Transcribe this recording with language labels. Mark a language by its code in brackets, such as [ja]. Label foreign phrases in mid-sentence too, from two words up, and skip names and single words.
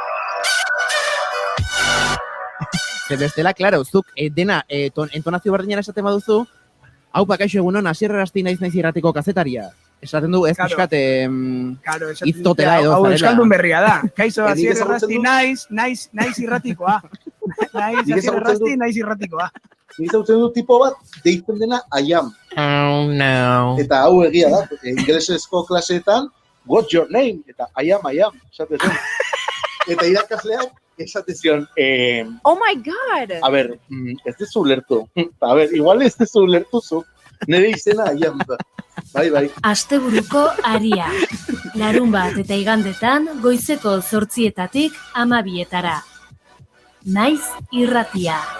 [eu] Bestela, klaro, zuk dena entonazio berdinera esaten baduzu, hau kaixo egunon, hasierrasti naiz irratiko kazetaria. Esaten du, ez pixkat iztotela edo zarela. Hau euskaldun berria da. Kaixo, hasierrasti naiz irratikoa. Naiz irratikoa. Niz hau du tipo bat, deitzen dena [en] I am. Oh, no. [eu] Eta hau egia da, ingelesezko klaseetan, [en] what's your name? Eta I am, [eu] esate zen. Eta irakasleak, esate zion, [en] oh my god! [eu] A ber, ez dezu ulertu. A ber, igual ez dezu ulertu zuk. Nire izena aian da. Bai. Asteburuko aria. Larunbat eta igandetan goizeko 8:00 12:00. Naiz irratia.